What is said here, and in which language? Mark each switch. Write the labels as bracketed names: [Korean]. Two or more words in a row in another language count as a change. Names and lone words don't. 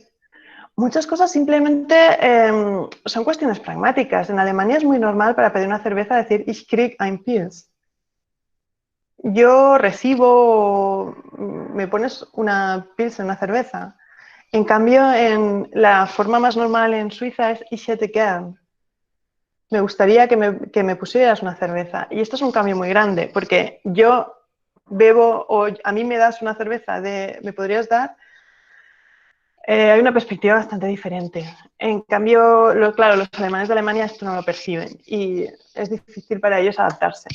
[Spanish] Muchas cosas simplemente son cuestiones pragmáticas. En Alemania es muy normal para pedir una cerveza decir [German] "Ich krieg ein Pils". [Spanish] Yo recibo, me pones una Pils en una cerveza. En cambio, la forma más normal en Suiza es [German] "Ich hätte gern". [Spanish] Me gustaría que me pusieras una cerveza. Y esto es un cambio muy grande, porque yo bebo o a mí me das una cerveza ¿me podrías dar? Hay una perspectiva bastante diferente. En cambio, claro, los alemanes de Alemania esto no lo perciben y es difícil para ellos adaptarse.